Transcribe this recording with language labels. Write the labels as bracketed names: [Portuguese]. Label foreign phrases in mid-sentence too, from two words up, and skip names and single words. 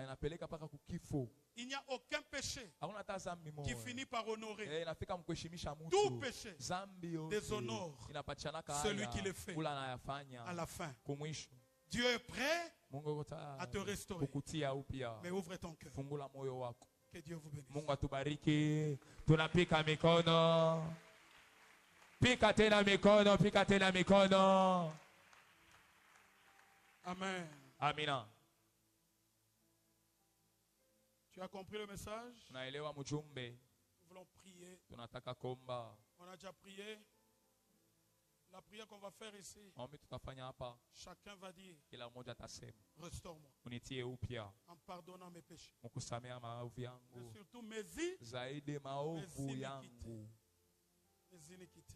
[French] Il n'y a aucun péché qui finit par honorer. Tout péché déshonore celui qui le fait à la fin. Dieu est prêt à te restaurer. Mais ouvre ton cœur. Que Dieu vous bénisse. [Swahili] Mungu atubariki. Tunapika mikono. Pika tena mikono. Amen. Amina. [French] Tu as compris le message? [Swahili] Tunaelewa mjumbe. [French] Nous voulons prier. [Swahili] Tunataka kuomba. [French] On a déjà prié. La prière qu'on va faire ici, chacun va dire, restaure-moi en pardonnant mes péchés. Et surtout mes iniquités.